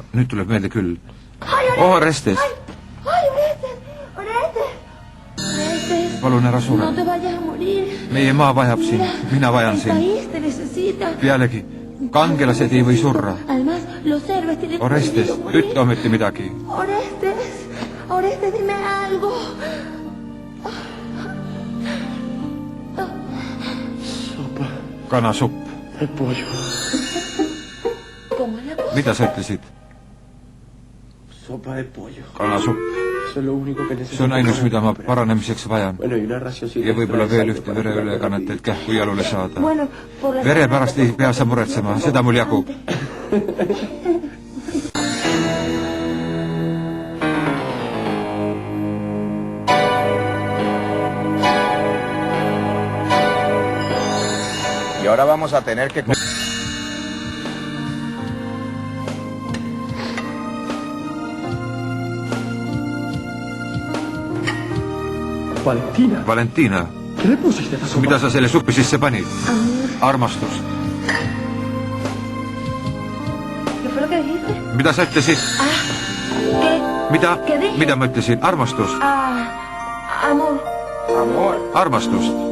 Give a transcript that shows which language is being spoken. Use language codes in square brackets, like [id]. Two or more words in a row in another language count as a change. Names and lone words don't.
[et] Nüüd tuleb meelde küll. Orestes! Palun ära sure. Meie maa vajab sind. Mina vajan sind. Pealegi, kangelased ei või surra. Orestes, ütle ometi midagi. [es] Orestes, dime algo. [et] Kanasupp. Mida sa ütlesid? Kanasupp. See on ainus, mida ma paranemiseks vajan. Ja võib-olla veel ühte vereülekannet, et kähku jalule saada. Vere pärast ei pea sa muretsema, seda mul jagub. [es] Y ahora vamos a tener que... [et] Valentina. Valentina. Mida sa selle suppi sisse panid? Armastus. Mida sa ütlesid? Mida ma ütlesin? Armastus. Armastust.